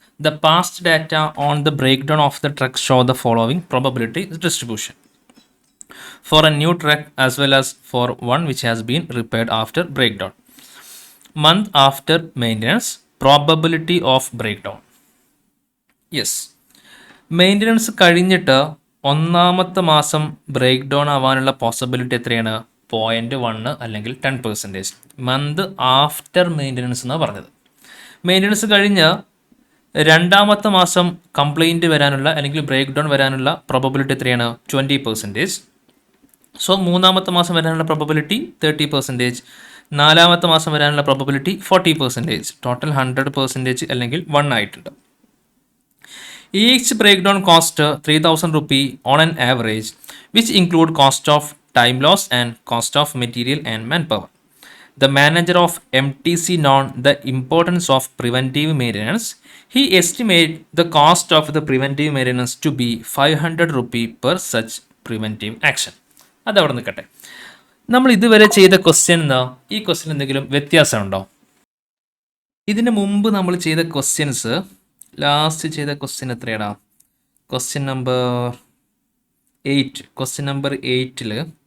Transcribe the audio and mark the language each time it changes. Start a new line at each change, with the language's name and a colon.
English: The past data on the breakdown of the trucks show the following probability distribution for a new truck as well as for one which has been repaired after breakdown. Month after maintenance, probability of breakdown.
Malayalam: Yes, maintenance കഴിഞ്ഞിട്ട് ഒന്നാമത്തെ മാസം break down ആവാനുള്ള possibility എത്രയാണ്? 0.1 അല്ലെങ്കിൽ 10%.
English: month after maintenance
Malayalam: എന്നാണ് പറഞ്ഞത്. Maintenance കഴിഞ്ഞ് രണ്ടാമത്തെ മാസം കംപ്ലൈൻറ്റ് വരാനുള്ള അല്ലെങ്കിൽ ബ്രേക്ക് ഡൗൺ വരാനുള്ള പ്രോബബിലിറ്റി എത്രയാണ്? 20%. സോ മൂന്നാമത്തെ മാസം വരാനുള്ള പ്രോബബിലിറ്റി 30%. നാലാമത്തെ മാസം വരാനുള്ള പ്രോബബിലിറ്റി 40%. ടോട്ടൽ 100% അല്ലെങ്കിൽ 1 ആയിട്ടുണ്ട്.
English: Each breakdown cost 3,000 rupee on an average, which include cost of time loss and cost of material and manpower. The manager of MTC known the importance of preventive maintenance. He estimated the cost of the preventive maintenance to be 500 rupee per such preventive action.
Malayalam: അതവിടെ നിൽക്കട്ടെ. നമ്മൾ ഇതുവരെ ചെയ്ത question എന്താ? ഈ question എന്തെങ്കിലും വ്യത്യാസമുണ്ടോ? ഇതിന് മുമ്പ് നമ്മൾ ചെയ്ത ക്വസ്റ്റ്യൻസ്, ലാസ്റ്റ് ചെയ്ത ക്വസ്റ്റ്യൻ എത്രയാടാ? Question number 8.